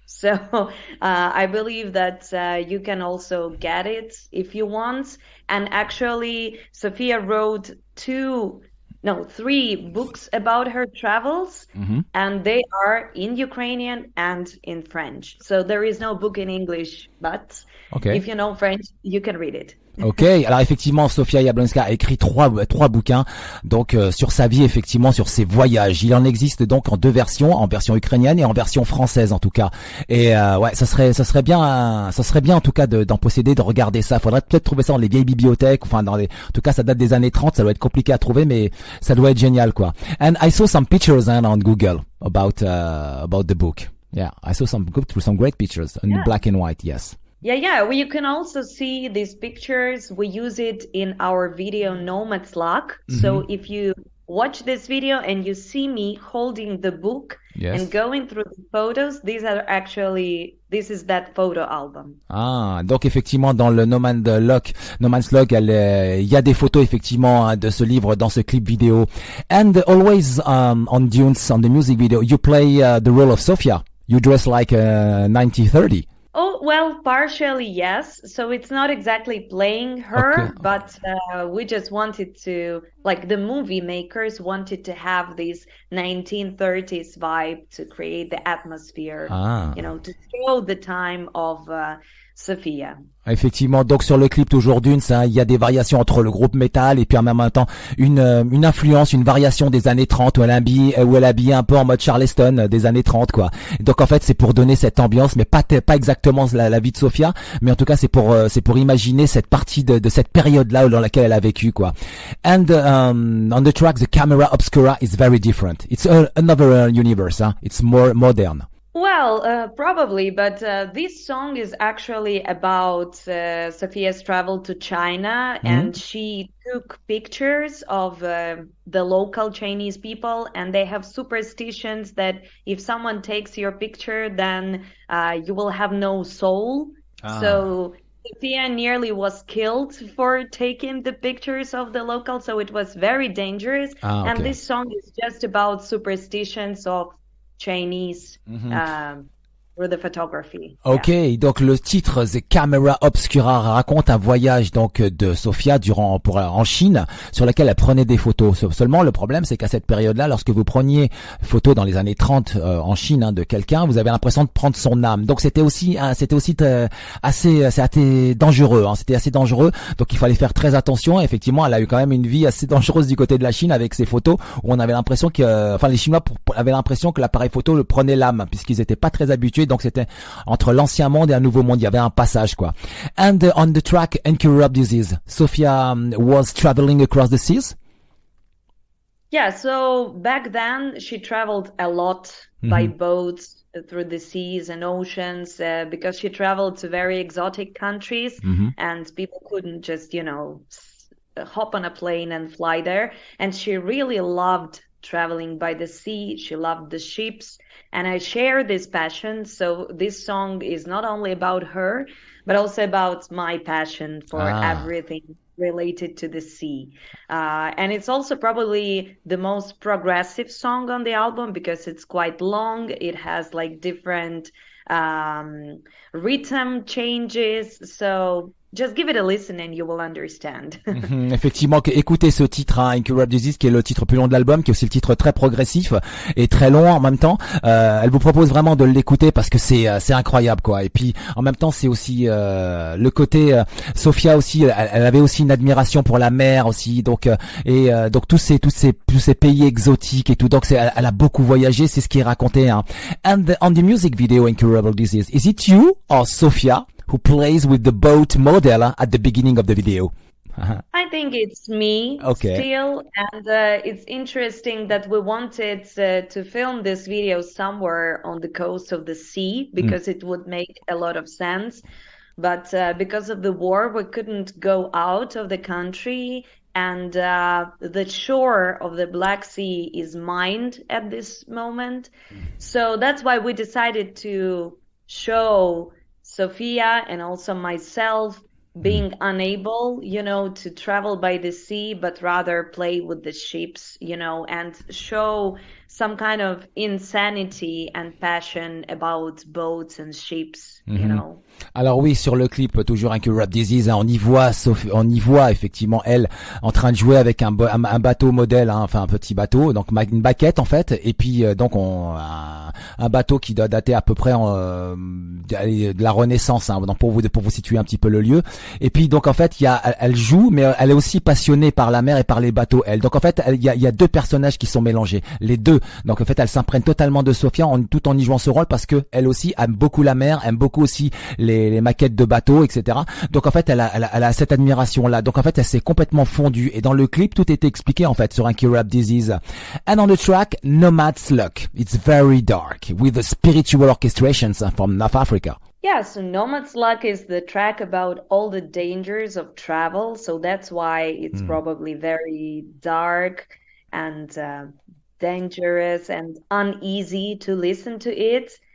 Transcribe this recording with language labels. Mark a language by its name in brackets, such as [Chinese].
[English] So I believe that you can also get it if you want. And actually, Zofia wrote 3 books about her travels, and they are in Ukrainian and in French. So there is no book in English, but if you know French, you can read it. [French] Ok, alors effectivement, Zofia Jablonska a écrit trois bouquins, donc sur sa vie, effectivement, sur ses voyages. Il en existe donc en 2 versions, en version ukrainienne et en version française en tout cas. Et ça serait bien en tout cas d'en posséder, de regarder ça. Faudrait peut-être trouver ça dans les vieilles bibliothèques, enfin en tout cas ça date des années 30, ça doit être compliqué à trouver, mais ça doit être génial quoi. [English] And I saw some pictures on Google about the book. Yeah, I saw some great pictures in black and white. Yes. Yeah. Well, you can also see these pictures. We use it in our video Nomad. So if you watch this video and you see me holding the book and going through the photos, this is that photo album. [French] Ah, donc effectivement dans le Nomad's Log, il y a des photos effectivement hein, de ce livre dans ce clip vidéo. [English] And always on Dunes, on the music video, you play the role of Zofia. You dress like 1930. Oh, well, partially, yes. So it's not exactly playing her, but we just wanted to, like the movie makers wanted to have this 1930s vibe to create the atmosphere, to show the time of Zofia. [French] Effectivement, donc sur le clip d'aujourd'hui, il y a des variations entre le groupe métal et puis en même temps une influence, une variation des années 30 où elle habille un peu en mode Charleston des années 30 quoi. Donc en fait, c'est pour donner cette ambiance mais pas exactement la vie de Zofia, mais en tout cas c'est pour imaginer cette partie de cette période-là dans laquelle elle a vécu quoi. [English] And on the track the camera Obscura is very different. It's another universe, huh? It's more modern. Well, probably, but this song is actually about Zofia's travel to China, and she took pictures of the local Chinese people, and they have superstitions that if someone takes your picture, then you will have no soul. So Zofia nearly was killed for taking the pictures of the locals, so it was very dangerous. And this song is just about superstitions of Chinese for the photography. [French] Ok, donc le titre The Camera Obscura raconte un voyage donc de Zofia en Chine sur lequel elle prenait des photos. Seulement le problème c'est qu'à cette période-là, lorsque vous preniez photo dans les années 30 en Chine de quelqu'un, vous avez l'impression de prendre son âme. Donc c'était aussi assez dangereux. Hein. C'était assez dangereux. Donc il fallait faire très attention. Et effectivement, elle a eu quand même une vie assez dangereuse du côté de la Chine avec ses photos où on avait l'impression les Chinois avaient l'impression que l'appareil photo le prenait l'âme puisqu'ils étaient pas très habitués. Donc c'était entre l'ancien monde et un nouveau monde, il y avait un passage quoi. [English] And on the track Incurable Disease, Zofia was traveling across the seas? Yeah, so back then she traveled a lot by boats through the seas and oceans because she traveled to very exotic countries and people couldn't just, hop on a plane and fly there. And she really loved traveling by the sea. She loved the ships, and I share this passion. So this song is not only about her, but also about my passion for everything related to the sea. And it's also probably the most progressive song on the album because it's quite long. It has like different rhythm changes. So just give it a listen and you will understand. [French] Effectivement, écoutez ce titre, hein, Incurable Disease, qui est le titre plus long de l'album, qui est aussi le titre très progressif et très long en même temps. Elle vous propose vraiment de l'écouter parce que c'est incroyable, quoi. Et puis en même temps, c'est aussi le côté Sofia aussi. Elle avait aussi une admiration pour la mer aussi, donc donc tous ces pays exotiques et tout. Donc elle a beaucoup voyagé, c'est ce qui est raconté. Hein. [English] And on the music video Incurable Disease, is it you or Sofia who plays with the boat model at the beginning of the video? I think it's me still, and it's interesting that we wanted to film this video somewhere on the coast of the sea because it would make a lot of sense. But because of the war, we couldn't go out of the country, and the shore of the Black Sea is mined at this moment. So that's why we decided to show Sofia and also myself being unable, to travel by the sea, but rather play with the ships, and show some kind of insanity and passion about boats and ships, [French] Alors oui, sur le clip, toujours Incurable Disease, hein, on y voit effectivement elle en train de jouer avec un bateau modèle, hein, enfin un petit bateau, donc une baquette en fait, et puis donc un bateau qui doit dater à peu près de la Renaissance, hein, donc pour vous situer un petit peu le lieu. Et puis donc en fait elle joue, mais elle est aussi passionnée par la mer et par les bateaux. Elle, donc en fait il y a deux personnages qui sont mélangés, les deux. Donc en fait elle s'imprègne totalement de Sofia tout en y jouant ce rôle parce que elle aussi aime beaucoup la mer, aime beaucoup aussi les maquettes de bateaux, etc. Donc en fait elle a cette admiration là. Donc en fait elle s'est complètement fondue. Et dans le clip tout était expliqué en fait sur Incurable Disease. [English] And on the track Nomad's Luck, it's very dark with the spiritual orchestrations from North Africa. Yeah, so Nomad's Luck is the track about all the dangers of travel. So that's why it's probably very dark and dangerous and uneasy to listen to it.